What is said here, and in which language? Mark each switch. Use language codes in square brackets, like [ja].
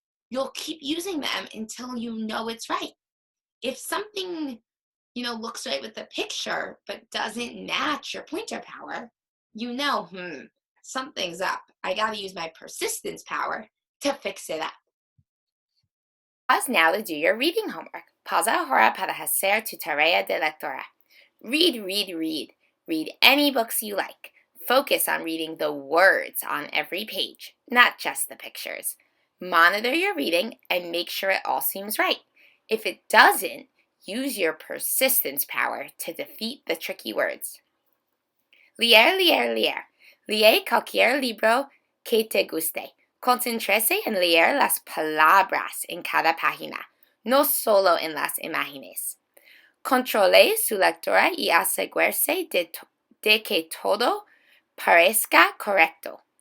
[en] You'll keep using them until you know it's right. If something, looks right with the picture but doesn't match your pointer power, something's up. I got to use my persistence power to fix it up. Pause now to do your reading homework. [es] Pausa ahora para hacer tu tarea de lectura. [en] Read, read, read. Read any books you like. Focus on reading the words on every page, not just the pictures. Monitor your reading and make sure it all seems right. If it doesn't, use your persistence power to defeat the tricky words. [es] Leer, leer, leer. Lee cualquier libro que te guste. Concéntrese en leer las palabras en cada página, no solo en las imágenes. Controle su lectura y asegúrese de que todo parezca correcto.